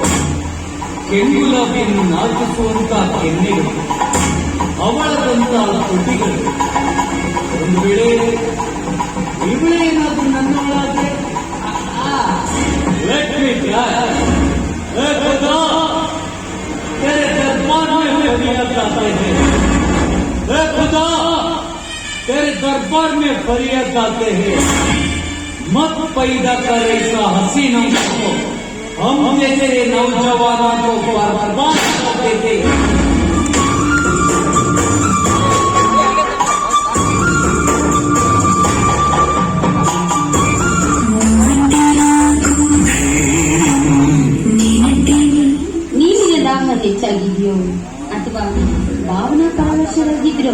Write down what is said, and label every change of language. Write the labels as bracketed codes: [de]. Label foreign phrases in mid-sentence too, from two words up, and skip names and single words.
[kn] ಕೆಂಗುಲಾಬಿಯನ್ನು ನಾಚಿಸುವಂತಹ ಕೆನ್ನೆಗಳು, ಅವಳದಂತಹ ತುಟಿಗಳು. ಒಂದು ವೇಳೆ ಇವಳೇ ಏನಾದ್ರೂ ನನ್ನವಳಾದ್ರೆ [hi] तेरे दरबार में फरियाद गाते हैं. खुदा तेरे दरबार में फरियाद गाते हैं. मत पैदा कर ऐसा हसीनों को, हम जैसे नौजवानों को बर्बाद कर देते. [kn] ಹೆಚ್ಚಾಗಿದ್ಯೋ ಅಥವಾ ಭಾವನಾ ಪಾರವಶರಾಗಿದ್ರೋ?